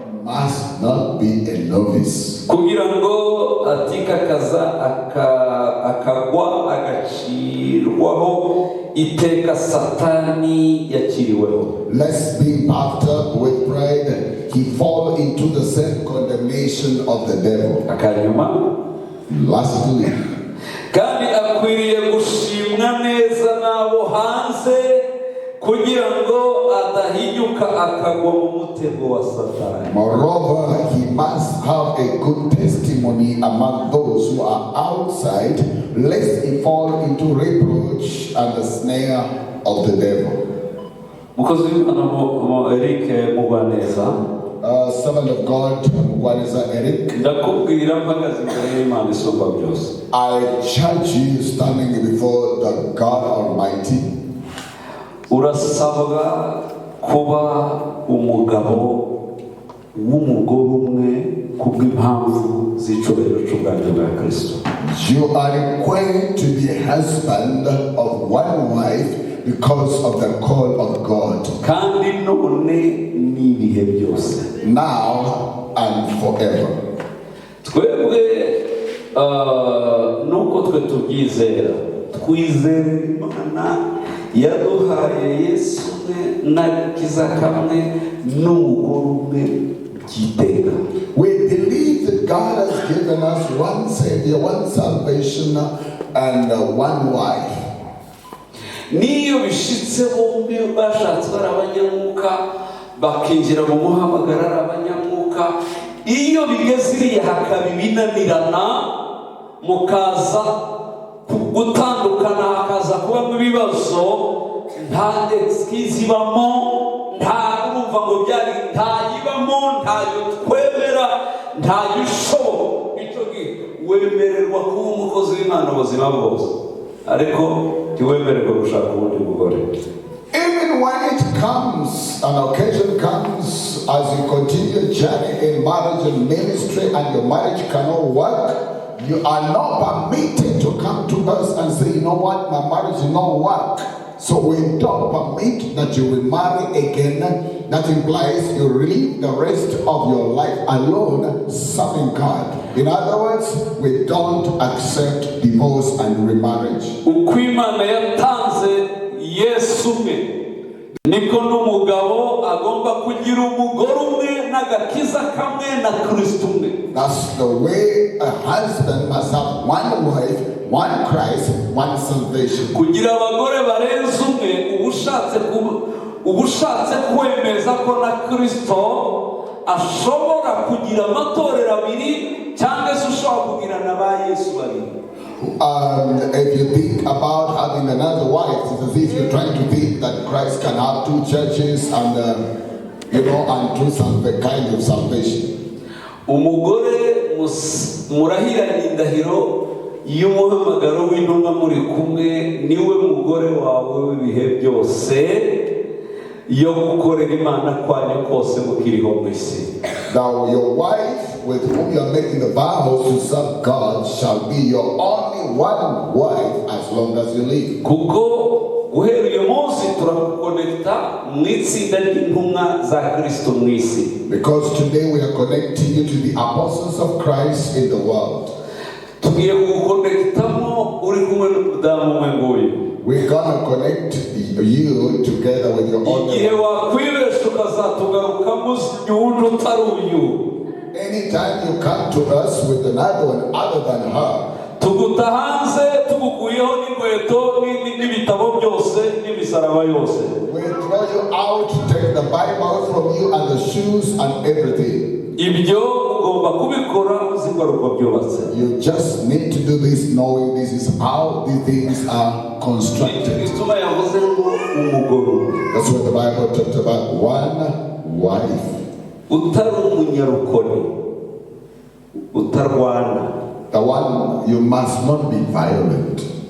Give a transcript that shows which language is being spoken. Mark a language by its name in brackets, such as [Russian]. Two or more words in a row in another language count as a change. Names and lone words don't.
[English] must not be a novice. [Kinyarwanda] kugira ngo atikakaza akagwa agacirwaho iteka satani yakiriweho. [English] Lest being puffed up with pride, he fall into the same condemnation of the devil. [Kinyarwanda] Akanyuma, [English] lastly, [Kinyarwanda] kandi akwiriye gushimwa neza n'abo hanze kugira ngo adahinyuka akagwa mu mutego wa satani. [English] Moreover, he must have a good testimony among those who are outside, lest he fall into reproach and the snare of the devil. [Kinyarwanda] Mukozi w'Imana Eric Mugwaneza, [English] servant of God, [Kinyarwanda] Mugwaneza Eric, ndakubwira mpagaze imbere y'Imana isumba byose. [English] I charge you standing before the God Almighty. [Kinyarwanda] Urasabwa kuba umugabo w'umugore umwe kubw'impamvu z'icubahiro c'ubwami bwa Kristo. [English] You are required to be a husband of one wife because of the call of God. [Kinyarwanda] Kandi none n'ibihe byose. [English] Now and forever. [Kinyarwanda] Twebwe nuko twe tubyizera, twizera Imana yaduhaye Yesu n'agakiza kamwe n'umugore umwe by'iteka. [English] We believe that God has given us one Savior, one salvation, and one wife. [Kinyarwanda] Niyo bishitse bombi bashatse bari abanyamwuka bakinjira mu muhamagara ari abanyamwuka, iyo bigeze iriya hakaba ibinanirana mukaza gutandukana hakaza kubamo ibibazo, nta excuse ibamo, nta urumva ngo byari ntayibamo, ntayo twemera, ntayo ushoboka. Icyo gihe wemererwa kuba umukozi w'Imana ubuzima bwose, ariko ntiwemererwa gushaka ubundi mugore. [English] Even when it comes, an occasion comes as you continue your journey in marriage and ministry and your marriage cannot work, you are not permitted to come to us and say, you know what, my marriage will not work. So we don't permit that you will marry again. That implies you live the rest of your life alone serving God. In other words, we don't accept divorce and remarriage. [Kinyarwanda] Ukwimana yatanze Yesu umwe, niko n'umugabo agomba kugira umugore umwe n'agakiza kamwe na Kristo umwe. [English] That's the way a husband must have one wife, one Christ, one salvation. [Kinyarwanda] Kugira abagore barenze umwe, ubushatse kwemeza ko na Kristo ashobora kugira amatorero abiri cyangwa se ushobora kugira na ba Yesu babiri. [English] If you think about having another wife, it's as if you're trying to think that Christ can have two churches and and two kind of salvation. [Kinyarwanda] Umugore murahiranye indahiro y'umuhamagaro w'intumwa muri kumwe, niwe mugore wawe w'ibihe byose yo gukorera Imana kwanyu kose mukiriho mu isi. [English] Now your wife with whom you are making the vows to serve God shall be your only one wife as long as you live. [Kinyarwanda] Kuko guhera uyu munsi turakukonekta mu itsinda ry'intumwa za Kristo mu isi. [English] Because today we are connecting you to the apostles of Christ in the world. [Kinyarwanda] Tugiye kukonektamo uri kumwe n'umudamu umwe nguyu. [English] We're gonna connect you together with your own. [Kinyarwanda] Igihe wakwibesha ukazatugaruka muzi uwundi utari uyu. [English] Anytime you come to us with another one other than her, [Kinyarwanda] tuguta hanze tugukuyeho n'inkweto n'ibitabo byose n'imisaraba yose. [English] We throw you out, take the Bible from you and the shoes and everything. [Kinyarwanda] Ibyo ugomba kubikora uzigaruka byubatse. [English] You just need to do this knowing this is how these things are constructed. That's what the Bible talks about, one wife. The one you must not be violent.